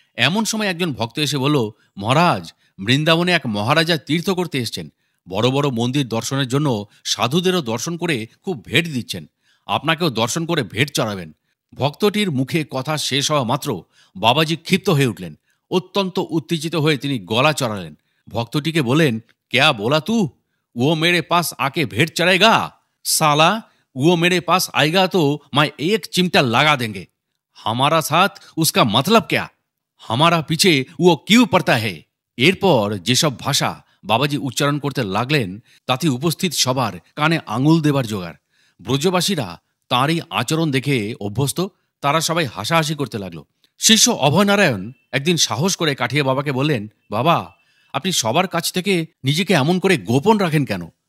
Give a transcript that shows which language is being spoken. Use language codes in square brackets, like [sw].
[bn] এমন সময় একজন ভক্ত এসে বলল, মহারাজ, বৃন্দাবনে এক মহারাজা তীর্থ করতে এসছেন, বড় বড় মন্দির দর্শনের জন্য সাধুদেরও দর্শন করে খুব ভেট দিচ্ছেন, আপনাকেও দর্শন করে ভেট চড়াবেন। ভক্তটির মুখে কথা শেষ হওয়া মাত্র বাবাজি ক্ষিপ্ত হয়ে উঠলেন। অত্যন্ত উত্তেজিত হয়ে তিনি গলা চড়ালেন। ভক্তটিকে বলেন, [hi] क्या बोला तू? वो मेरे पास आके भेंट चढ़ेगा? साला, वो मेरे पास आएगा तो मैं एक चिमटा लगा देंगे। हमारा साथ उसका मतलब क्या? हमारा पीछे वो क्यों पड़ता है? [bn] এরপর যেসব ভাষা বাবাজি উচ্চারণ করতে লাগলেন তাতে উপস্থিত সবার কানে আঙুল দেবার জোগাড়। ব্রজবাসীরা তাঁরই আচরণ দেখে অভ্যস্ত, তারা সবাই হাসাহাসি করতে লাগলো। শিষ্য অভয়নারায়ণ একদিন সাহস করে কাঠিয়া বাবাকে বললেন, বাবা, আপনি সবার কাছ থেকে নিজেকে এমন করে গোপন রাখেন কেন?